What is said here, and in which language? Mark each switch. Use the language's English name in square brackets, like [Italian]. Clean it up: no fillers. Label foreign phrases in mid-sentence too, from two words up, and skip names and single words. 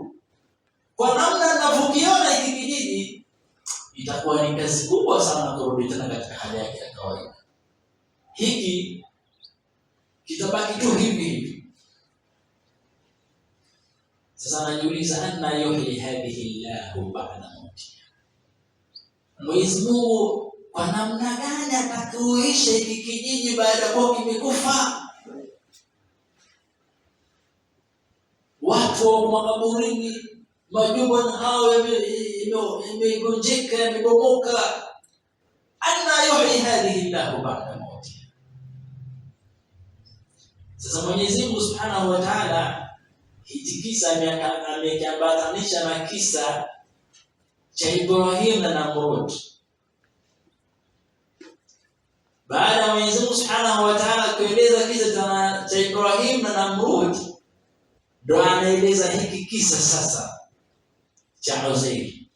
[Swahili] Kwa namna ninavyokiona hiki kijiji, itakuwa ni kazi kubwa sana kurudi tena katika hali yake ya kawaida. Hiki kitabaki tu hivi hivi. Sasa anajiuliza, [Arabic] أنى يحيي هذه الله بعد موتها. [Swahili] Mwenyezi Mungu kwa namna gani atakuisha hiki kijiji baada ya kuwa kimekufa? Watu wa makaburini, majumba hao yamegonjeka, yamebomoka. [Arabic] أنى يحيي هذه الله بعد موتها. [Swahili] Sasa Mwenyezi Mungu [Arabic] سبحانه وتعالى [Swahili] hiki kisa amekiambatanisha na kisa cha Ibrahim na Namrud. Baada ya Mwenyezi Mungu [Arabic] سبحانه وتعالى [Swahili] kueleza kisa cha Ibrahim na Namrud, ndio anaeleza hiki kisa sasa cha Uzair.